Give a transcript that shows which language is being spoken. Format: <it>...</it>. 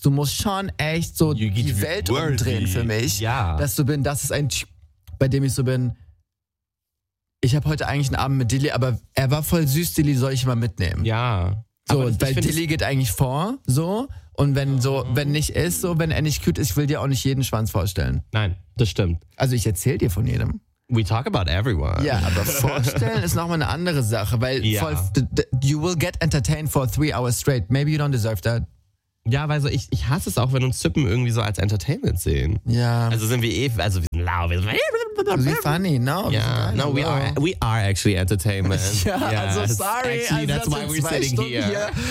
<de>Du musst schon echt so die Welt umdrehen für mich, dass du bin, das ist ein Typ, bei dem ich so bin, ich habe heute eigentlich einen Abend mit Dilly, aber er war voll süß, Dilly, soll ich mal mitnehmen? Ja. So, weil Dilly geht eigentlich vor, so. Und wenn so, wenn nicht ist, so, wenn er nicht cute ist, ich will dir auch nicht jeden Schwanz vorstellen. Nein, das stimmt. Also ich erzähl dir von jedem.</de> <en>We talk about everyone.</en> <de>Ja, aber vorstellen ist nochmal eine andere Sache, weil ja.</de> <en>Voll, you will get entertained for 3 hours straight. Maybe you don't deserve that.</en> <de>Ja, weil so ich hasse es auch, wenn uns Typen irgendwie so als Entertainment sehen. Ja. Also sind wir eh, also wir sind lau. Wir sind</de> <en>funny, no. Yeah. Funny. No, we are actually entertainment.</en> <de>Ja, yeah. Also sorry.</de> <en>Actually,</en> <de>also,</de> <en>that's why we're sitting here.</en>